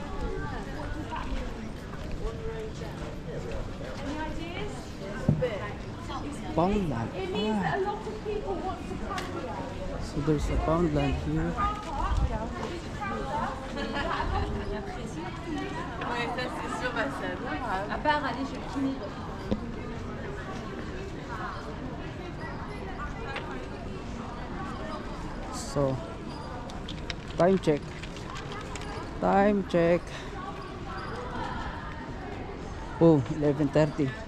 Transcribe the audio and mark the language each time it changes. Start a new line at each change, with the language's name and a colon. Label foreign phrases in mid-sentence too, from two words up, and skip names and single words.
English: Poundland. So there's a Poundland here.
French: Ouais, ça c'est sûr, bah c'est adorable. À part aller chez le kiné.
English: So time check. Oh, 11:30.